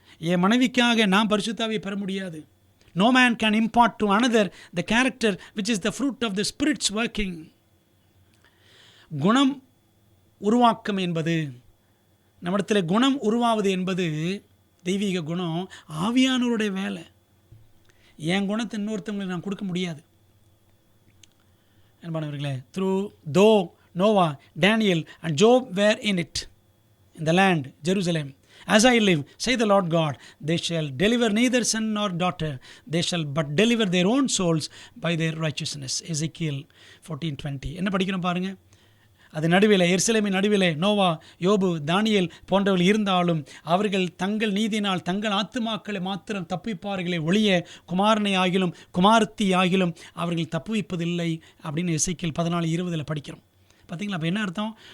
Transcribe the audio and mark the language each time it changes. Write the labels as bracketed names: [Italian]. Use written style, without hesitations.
[Tamil] என் மனைவிக்காக நான் பரிசுத்தாவியை பெற முடியாது. [English] No man can impart to another the character which is the fruit of the spirit's working. [Tamil] குணம் உருவாக்கம் என்பது, நம்மிடத்தில் குணம் உருவாவது என்பது, தெய்வீக குணம் ஆவியானவருடைய வேலை. என் குணத்தை இன்னொருத்தவங்களுக்கு நான் கொடுக்க முடியாது. அன்பானவர்களே, [English] Though Noah, Daniel and Job were in it, in the land, Jerusalem. As I live, say the Lord God, they shall deliver neither son nor daughter. They shall but deliver their own souls by their righteousness. [Tamil] Ezekiel 14:20. என்ன படிக்கிறோம் பாருங்க. அது நடுவில், எருசலேமின் நடுவிலே நோவா, யோபு, தானியேல் போன்றவர்கள் இருந்தாலும் அவர்கள் தங்கள் நீதினால் தங்கள் ஆத்துமாக்களை மாத்திரம் தப்புவிப்பார்களே ஒழிய குமாரனை ஆகிலும் குமாரத்தி ஆகிலும் அவர்கள் தப்புவிப்பதில்லை அப்படின்னு எசேக்கியேல் 14:20 படிக்கிறோம். பார்த்தீங்களா? அப்போ என்ன அர்த்தம்?